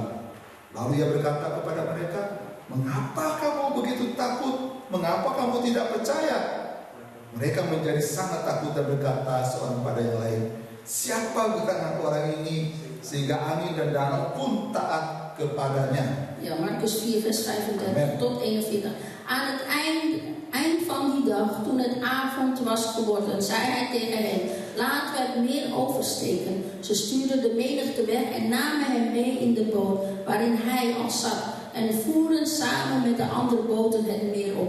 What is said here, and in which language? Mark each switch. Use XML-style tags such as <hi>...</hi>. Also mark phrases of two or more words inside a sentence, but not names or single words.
<id>Lalu ia berkata kepada mereka, "Mengapa kamu begitu takut? Mengapa kamu tidak percaya?" Mereka menjadi sangat takut dan berkata seorang pada yang lain, "Siapa gerangan orang ini sehingga angin dan danau pun taat kepadanya?"</id> <nl>Ja, Marcus 4 vers 35 tot 41. Aan het eind van die dag, toen het avond was geworden, zei hij tegen hen: laten we het meer oversteken. Ze stuurden de menigte weg en namen hem mee in de boot waarin hij al zat, en voeren samen met de andere boten het meer op.</nl>